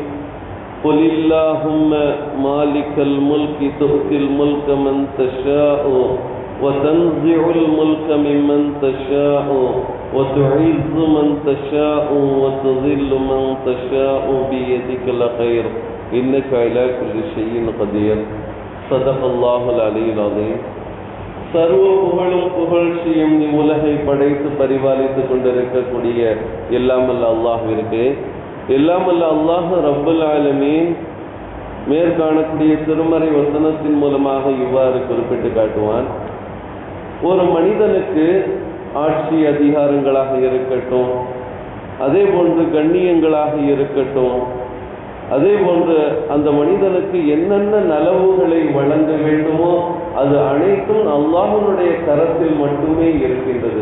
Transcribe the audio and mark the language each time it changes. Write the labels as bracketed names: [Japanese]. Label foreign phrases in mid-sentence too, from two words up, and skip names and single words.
[Arabic] قل اللهم مالك الملك تؤتي الملك من تشاء وتنزع الملك ممن تشاء وتعز من تشاء وتذل من تشاء بيدك الخير إنك على كل شيء قدير. صدق الله العلي العظيم. [Tamil] சர்வ புகழும் புகழ்ச்சியும் உலகை படைத்து பரிபாலித்துக் கொண்டிருக்கக்கூடிய எல்லாமல்ல அல்லாஹ்விற்கு, எல்லாமல்ல [Arabic] الله رب العالمين [Tamil] மேற்காணக்கூடிய திருமறை வசனத்தின் மூலமாக இவ்வாறு குறிப்பிட்டு காட்டுவான்: ஒரு மனிதனுக்கு ஆட்சி அதிகாரங்களாக இருக்கட்டும், அதே போன்று கண்ணியங்களாக இருக்கட்டும், அதே போன்று அந்த மனிதனுக்கு என்னென்ன நலவுகளை வழங்க வேண்டுமோ அது அனைத்தும் அல்லாஹ்வுடைய கரத்தில் மட்டுமே இருக்கின்றது.